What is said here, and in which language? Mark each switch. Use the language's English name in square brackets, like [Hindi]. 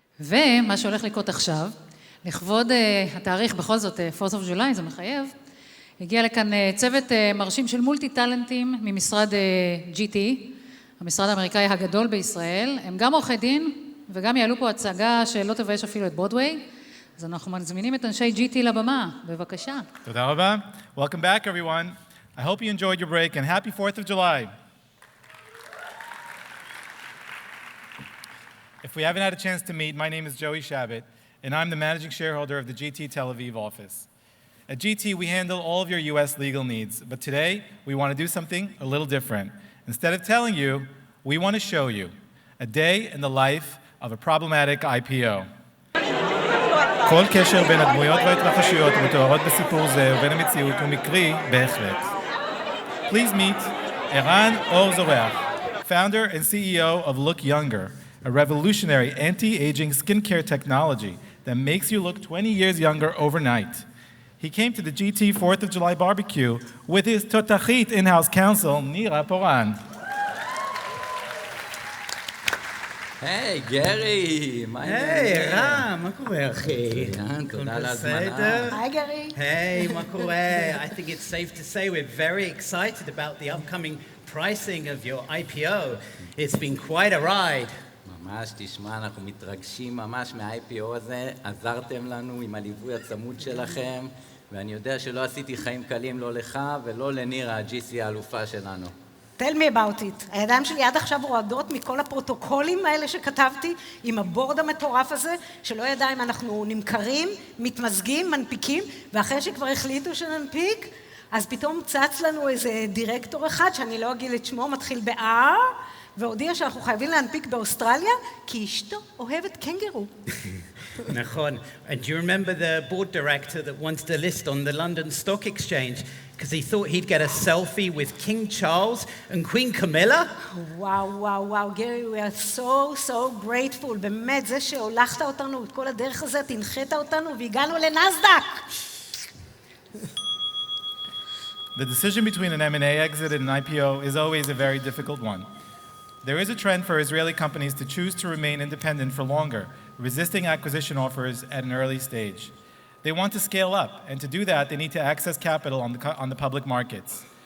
[Hebrew] ומה שהולך לקרות עכשיו, לכבוד התאריך, בכל זאת, 4th of July, זה מחייב, הגיע לכאן צוות מרשים של מולטי-טלנטים ממשרד GT, המשרד האמריקאי הגדול בישראל. הם גם עורכי דין וגם יעלו פה הצגה שלא תבייש אפילו את ברודוויי. אז אנחנו מזמינים את אנשי GT לבמה. בבקשה. תודה רבה. [English] Welcome back, everyone. I hope you enjoyed your break and happy 4th of July. If we haven't had a chance to meet, my name is Joey Shabbat, and I'm the managing shareholder of the GT Tel-Aviv office. At GT, we handle all of your US legal needs, but today we want to do something a little different. Instead of telling you, we want to show you a day in the life of a problematic IPO. [Hebrew] כל קשר בין הדמויות וההתרחשויות המתוארות בסיפור זה ובין המציאות הוא מקרי בהחלט. [English] Please meet Eran Or-Zoreach, founder and CEO of Look Younger, a revolutionary anti-aging skincare technology that makes you look 20 years younger overnight. He came to the GT 4th of July barbecue with his Totachit in-house counsel, Nira Poran. [Hebrew] היי, גרי, מה העניינים? היי, רם, מה קורה, אחי? תודה על ההזמנה. היי, גרי. היי, מה קורה? [English] I think it's safe to say we're very excited about the upcoming pricing of your IPO. It's been quite a ride. [Hebrew] ממש, תשמע, אנחנו מתרגשים ממש מה-IPO הזה. עזרתם לנו עם הליווי הצמוד שלכם, ואני יודע שלא עשיתי חיים קלים לא לך ולא לנירה, ה-GC האלופה שלנו. [English] Tell me about it. [Hebrew] הידיים שלי עד עכשיו רועדות מכל הפרוטוקולים האלה שכתבתי, עם הבורד המטורף הזה, שלא ידע אם אנחנו נמכרים, מתמזגים, מנפיקים, ואחרי שכבר החליטו שננפיק, אז פתאום צץ לנו איזה דירקטור אחד, שאני לא אגיד את שמו, מתחיל ב-R, והודיע שאנחנו חייבים להנפיק באוסטרליה, כי אשתו אוהבת קנגרו. נכון. [English] And do you remember the board director that wanted to list on the London Stock Exchange because he thought he'd get a selfie with King Charles and Queen Camilla? וואו, וואו, וואו, גרי, we are so grateful. [Hebrew] באמת, זה שהולכת אותנו את כל הדרך הזאת, הנחית אותנו והגענו לנסדק. [English] The decision between an M&A exit and an IPO is always a very difficult one. There is a trend for Israeli companies to choose to remain independent for longer, resisting acquisition offers at an early stage. They want to scale up, and to do that, they need to access capital on the public markets.